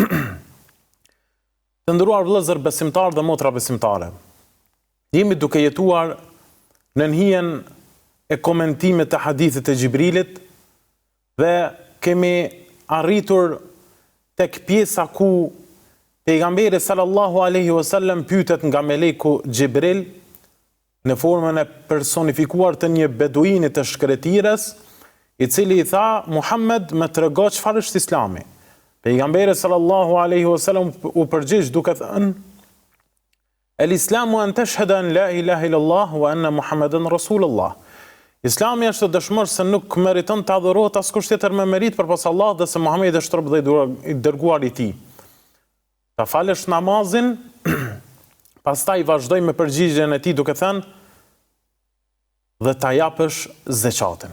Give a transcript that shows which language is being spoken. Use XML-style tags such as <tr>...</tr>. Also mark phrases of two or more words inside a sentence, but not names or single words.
<sq>Të nderuar vëllezër besimtarë dhe motra besimtare, jemi duke jetuar në hijen e komentimit të hadithit të Xhibrilit dhe kemi arritur tek pjesa ku pejgamberi</sq> <ar>صلى الله عليه وسلم</ar> <sq>pyetet nga meleku Xhibril në formën e personifikuar të një beduini të shkretires, i cili i tha: Muhammed, më trego çfarë është Islami. Pejgamberi</sq> <ar>صلى الله عليه وسلم</ar> <sq>u përgjigj duke thënë:</sq> <ar>الإسلام أن تشهد أن لا إله إلا الله وأن محمدا رسول الله.</ar> <sq>Islami është të dëshmosh se nuk meriton të adhurohet askush tjetër me merit përpas Allahut dhe se Muhamedi është rob dhe i dërguar i tij. Ta falësh namazin, pastaj vazhdoj me përgjigjen e tij duke thënë: dhe ta japësh zeqatin.</sq>